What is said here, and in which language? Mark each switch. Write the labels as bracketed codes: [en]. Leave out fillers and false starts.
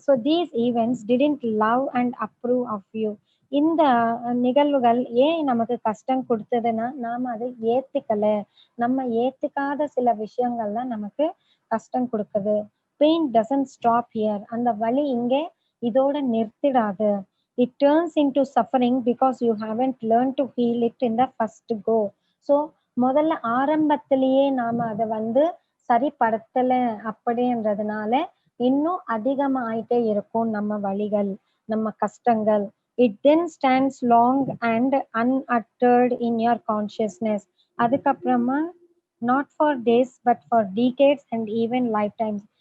[en] So these events didn't love and approve of you. [ta] இந்த நிகழ்வுகள் ஏன் நமக்கு கஷ்டம் கொடுத்ததுன்னா நாம அதை ஏத்துக்கல. நம்ம ஏத்துக்காத சில விஷயங்கள்லாம் நமக்கு கஷ்டம் கொடுக்குது. [en] Pain doesn't stop here. [ta] அந்த வலி இங்கே இதோட நிறுத்திடாது. [en] It turns into suffering because you haven't learned to feel it in the first go. [ta] So முதல்ல ஆரம்பத்திலேயே நாம அத வந்து சரிப்படுத்தல அப்படின்றதுனால இன்னும் அதிகமாயிட்டே இருக்கும் நம்ம வலிகள், நம்ம கஷ்டங்கள். [en] It then stands long and unuttered in your consciousness. [ta] அதுக்கப்புறமா [en] not for days but for decades and even lifetimes.